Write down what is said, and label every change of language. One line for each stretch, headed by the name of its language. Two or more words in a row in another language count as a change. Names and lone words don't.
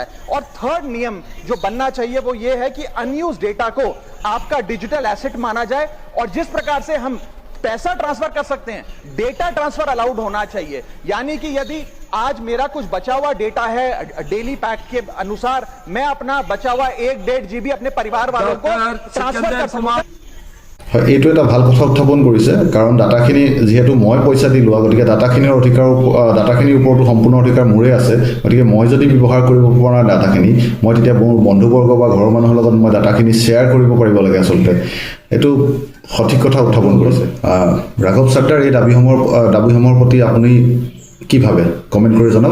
Hindi: और थर्ड नियम जो बनना चाहिए वो ये है कि
English: unused data
Hindi: को आपका
English: digital asset
Hindi: माना जाए, और जिस प्रकार से हम पैसा ट्रांसफर कर सकते हैं
English: data transfer allowed
Hindi: होना चाहिए। यानी कि यदि आज मेरा कुछ बचा हुआ डेटा है
English: daily pack
Hindi: के अनुसार, मैं अपना बचा हुआ 1.5 GB अपने परिवार वालों को ट्रांसफर कर सकूं।
Assamese: হয়, এইটো এটা ভাল কথা উত্থাপন কৰিছে। কাৰণ ডাটাখিনি যিহেতু মই পইচা দি লোৱা, গতিকে ডাটাখিনিৰ ওপৰতো সম্পূৰ্ণ অধিকাৰ মোৰে আছে। গতিকে মই যদি ব্যৱহাৰ কৰিব পৰা ডাটাখিনি, মই তেতিয়া মোৰ বন্ধুবৰ্গ বা ঘৰৰ মানুহৰ লগত মই ডাটাখিনি শ্বেয়াৰ কৰিব পাৰিব লাগে। আচলতে এইটো সঠিক কথা উত্থাপন কৰিছে। ৰাঘৱ চাড্ডাৰ এই দাবীসমূহৰ প্ৰতি আপুনি কি ভাবে কমেণ্ট কৰি জনাওক।